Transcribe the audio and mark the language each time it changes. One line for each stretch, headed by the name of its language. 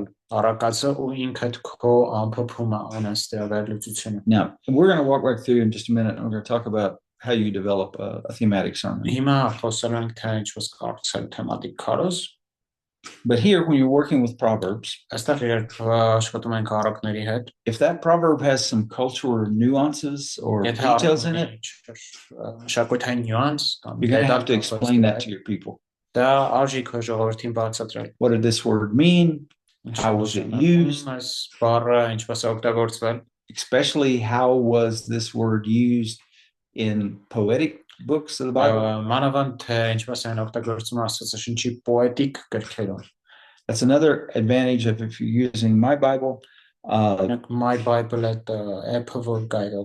Armenian: Արակածը ու ինքդ քո ամփոփումը անես վերլուծությունը։
English: Now, we're going to walk right through in just a minute, and we're going to talk about how you develop a thematic sermon.
Armenian: Հիմա խոսել ենք թե ինչպես կառուցել թեմատիկ քարոզ։
English: But here, when you're working with Proverbs,
Armenian: Այստեղ երբ աշխատում ենք առակների հետ,
English: if that proverb has some cultural nuances or details in it,
Armenian: մշակութային նյուանս կամ
English: you're going to have to explain that to your people.
Armenian: Դա արժի քո ժողովրդին բացատրել։
English: What did this word mean? How was it used?
Armenian: Բառը ինչպես է օգտագործվել։
English: Especially how was this word used in poetic books of the Bible?
Armenian: Մանավանդ թե ինչպես են օգտագործում Աստվածաշնչի պոետիկ գրքերում։
English: That's another advantage of if you're using my Bible. My Bible at the Apple guide.